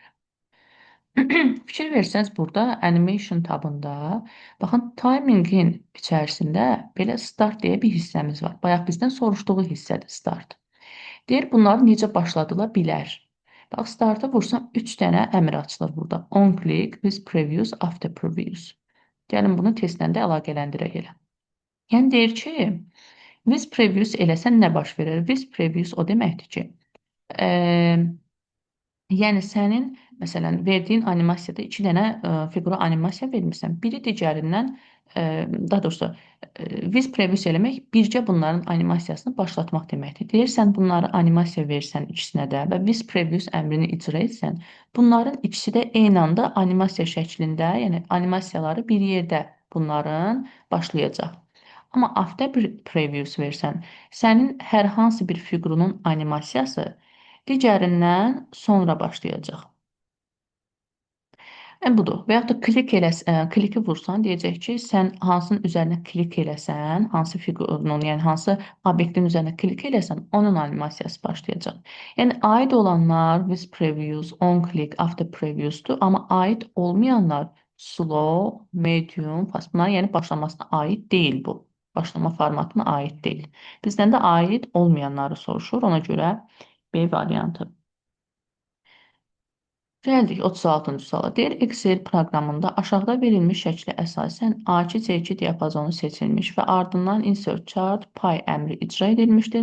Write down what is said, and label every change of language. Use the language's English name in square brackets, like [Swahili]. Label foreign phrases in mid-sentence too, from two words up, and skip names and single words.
[Azerbaijani] Fikir versəniz burada animation tabında, baxın, timingin içərisində belə start deyə bir hissəmiz var. Bayaq bizdən soruşduğu hissədir start. Deyir, bunları necə başladıla bilər. Bax, starta vursam 3 dənə əmr açılır burada. [English] On click, with previous, after previous. [Azerbaijani] Gəlin bunu testlə də əlaqələndirək elə. Yəni deyir ki, [English] with previous [Azerbaijani] eləsən nə baş verir? [English] With previous [Azerbaijani] o deməkdir ki, yəni sənin Məsələn, verdiyin animasiyada iki dənə fiqura animasiya vermirsən. Biri digərindən, daha doğrusu, [English] viz previous [Azerbaijani] eləmək bircə bunların animasiyasını başlatmaq deməkdir. Deyirsən bunları animasiya versən ikisinə də və [English] viz previous [Azerbaijani] əmrini icra etsən, bunların ikisi də eyni anda animasiya şəklində, yəni animasiyaları bir yerdə bunların başlayacaq. Amma [English] after previous [Azerbaijani] versən, sənin hər hansı bir fiqurunun animasiyası digərindən sonra başlayacaq. Budur. Və yaxud da kliki vursan, deyəcək ki, sən hansının üzərinə klik eləsən, hansı fiqurun, yəni hansı obyektin üzərinə klik eləsən, onun animasiyası başlayacaq. Yəni aid olanlar [English] with previews, on click, after previews'dur, [Azerbaijani] amma aid olmayanlar [English] slow, medium, fast. [Azerbaijani] Bunlar yəni başlamasına aid deyil bu. Başlama formatına aid deyil. Bizdən də aid olmayanları soruşur, ona görə B variantı. Gəldik 36-cı suala. Deyir, Excel proqramında aşağıda verilmiş şəklə əsasən A2, C2 diapazonu seçilmiş və ardından [English] insert chart pay [Azerbaijani] əmri icra edilmişdir.